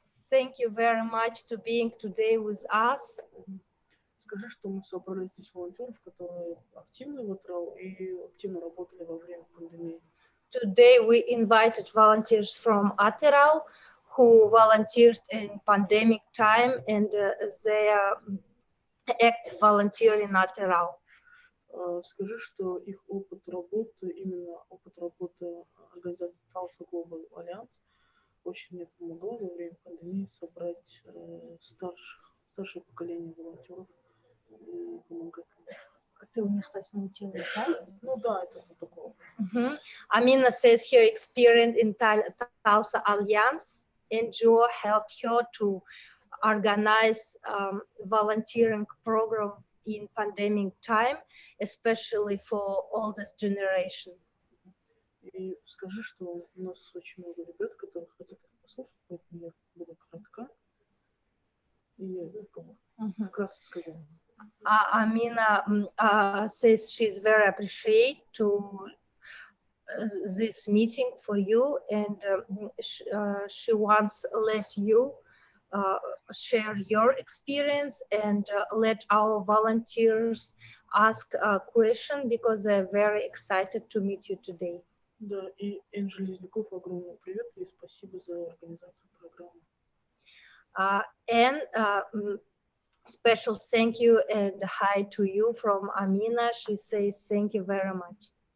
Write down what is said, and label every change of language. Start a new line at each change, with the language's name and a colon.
English: Thank you very much to being today with us.
Russian: Скажи, что мы собрали здесь волонтеров, которые активны в АТРАУ и активно работали во время пандемии.
English: Today we invited volunteers from Atirau who volunteered in pandemic time and they are active volunteer in Atirau.
Russian: Скажи, что их опыт работы, именно опыт работы организации Tulsa Global Alliance очень мне помогло во время пандемии собрать старшее поколение волонтеров и помогать. Ты у них, кстати, научилась, да? Ну да, это вот такое.
English: Amina says her experience in Tulsa Alliance and Joe helped her to organize volunteering program in pandemic time, especially for oldest generation.
Russian: И скажи, что у нас очень много ребят, которые хотят это послушать, поэтому я буду кратка. И я кратко скажу.
English: Amina says she's very appreciate to this meeting for you, and she wants let you share your experience and let our volunteers ask a question because they're very excited to meet you today.
Russian: Да, и Энджи Лезняков, огромный привет и спасибо за организацию программы.
English: And special thank you and hi to you from Amina. She says thank you very much.